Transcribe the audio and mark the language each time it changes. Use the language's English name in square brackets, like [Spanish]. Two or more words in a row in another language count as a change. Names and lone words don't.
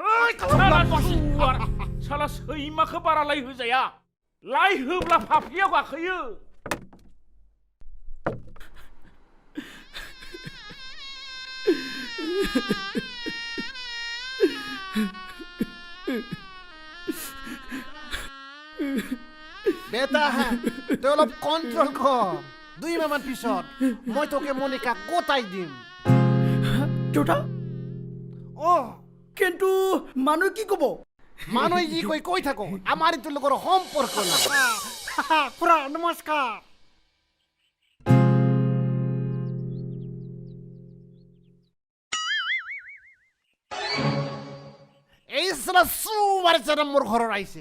[Bodo] साला सैमाखौ बारा लाय होजाया लाय होब्ला फाफ्लियाव गाखोयो [Assamese] बेटा तই অলপ কন্ট্রোল কর 2 মাহমান পিছত মই তোকে মনিকা গোটাই দিম দেউতা কিন্তু মানুহ কি কব মানুহ যি কৈ থাকো আমাৰ তোৰ লগৰ সম্পৰ্ক না খুৰা নমস্কাৰ এই সালা সুবাৰ জানা মোৰ ঘৰৰ আহিছে